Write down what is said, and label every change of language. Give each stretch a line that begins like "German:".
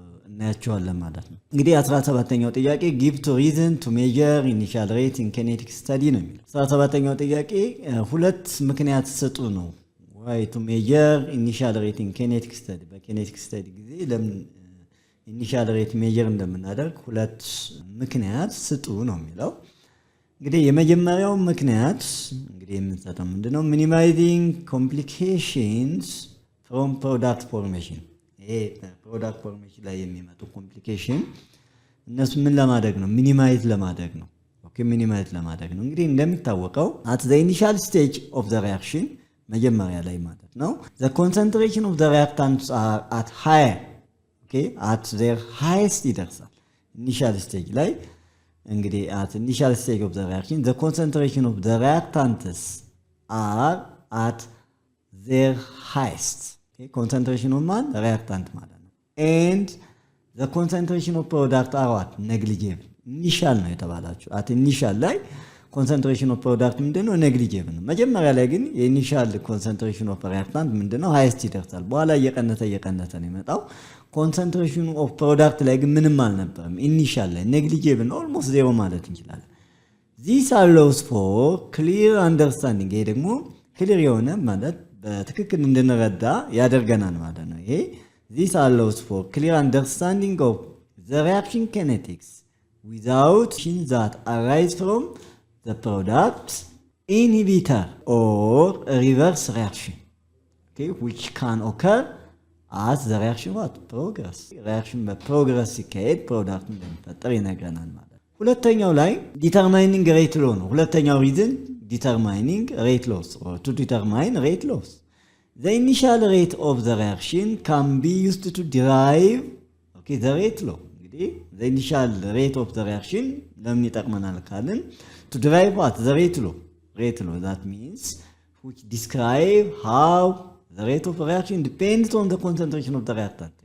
Amharic: እናያቸዋለን ማለት ነው። እንግዲህ 17ኛው ጥያቄ
English: ጊቭ ቱ ሪዝን ቱ ሜጀር ኢኒሻል ሬት ኢን ኬኔቲክ ስተዲ
Amharic: ነው የሚለው። 17ኛው ጥያቄ ሁለት ምክንያት ስጡ ነው።
English: ዋይ ቱ ሜጀር ኢኒሻል ሬት ኢን ኬኔቲክ ስተዲ፣
Amharic: በኬኔቲክ ስተዲ ጊዜ ለምን ኢኒሻል ሬት ሜጀር እንደምናደርግ ሁለት ምክንያት ስጡ ነው የሚለው። እንግዲህ የመጀመሪያው ምክንያት እንግዲህ የምንሰጠው ምንድነው?
English: ሚኒማይዚንግ ኮምፕሊኬሽንስ ፍሮም ፕሮዳክት ፎርሜሽን።
Amharic: ይሄ ፕሮዳክት ፎርሜሽን ላይ የሚመጡ ኮምፕሊኬሽን እነሱ ምን ለማድረግ ነው? ሚኒማይዝ ለማድረግ ነው። ኦኬ ሚኒማይዝ ለማድረግ ነው። እንግዲህ እንደሚታወቀው
English: at the initial stage of the reaction
Amharic: መጀመሪያ ላይ ማለት ነው
English: the concentration of the reactants are at higher, okay at their highest ይደርሳል። initial stage ላይ እንግዲህ at initial stage of the reaction the concentration of the reactants are at their highest. concentration of man reactant ማለት ነው and the concentration of product are what negligible. initial ነው የተባላችሁ at initial ላይ concentration of product ምንድነው?
Amharic: negligible ነው። መጀመሪያ ላይ ግን የኢኒሻል
English: concentration of reactant
Amharic: ምንድነው? highest ይደርሳል። በኋላ እየቀነሰ ነው የመጣው። concentration of product ላይ ግን ምንም አልነበረም። ኢኒሻል ላይ negligible ነው፣
English: almost zero
Amharic: ማለት እንችላለን።
English: this allows for clear understanding።
Amharic: ይሄ ደግሞ clear የሆነ ማለት በትክክል እንድንረዳ ያደርገናል ማለት ነው።
English: ይሄ this allows for clear understanding of the reaction kinetics without things that arise from the product inhibitor or reverse reaction, okay, which can occur as the reaction what progress.
Amharic: reaction በፕሮግረስ ሲካሄድ ፕሮዳክት እንደሚፈጠር ይነግረናል ማለት ነው። ሁለተኛው ላይ determining rate law ነው። ሁለተኛው ሪዝን
English: determining rate loss or to determine rate loss. The initial rate of the reaction can be used to derive, okay, the rate law. እንግዲህ the initial rate of the reaction
Amharic: ለምን ይጠቅመናል ካልን
English: to derive what the rate law. Rate law, that means which describe how the rate of reaction depends on the concentration of the reactant.